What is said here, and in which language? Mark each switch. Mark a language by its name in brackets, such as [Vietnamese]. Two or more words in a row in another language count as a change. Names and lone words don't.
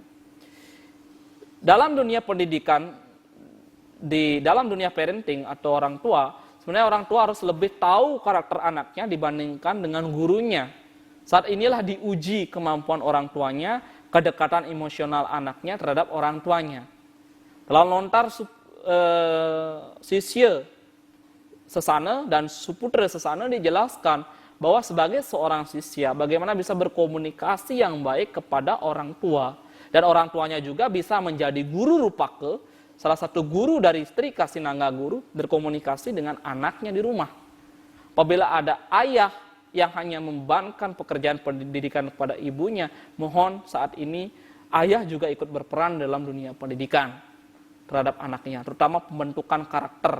[Indonesian] Dalam dunia pendidikan, di dalam dunia parenting atau orang tua, sebenarnya orang tua harus lebih tahu karakter anaknya dibandingkan dengan gurunya. Saat inilah diuji kemampuan orang tuanya, kedekatan emosional anaknya terhadap orang tuanya. Dalam lontar sisya sesana dan suputra sesana dijelaskan bahwa sebagai seorang sisya, bagaimana bisa berkomunikasi yang baik kepada orang tua. Dan orang tuanya juga bisa menjadi guru rupake, salah satu guru dari Sri Kasinangga Guru, berkomunikasi dengan anaknya di rumah. Apabila ada ayah yang hanya membebankan pekerjaan pendidikan kepada ibunya, mohon saat ini ayah juga ikut berperan dalam dunia pendidikan terhadap anaknya, terutama pembentukan karakter.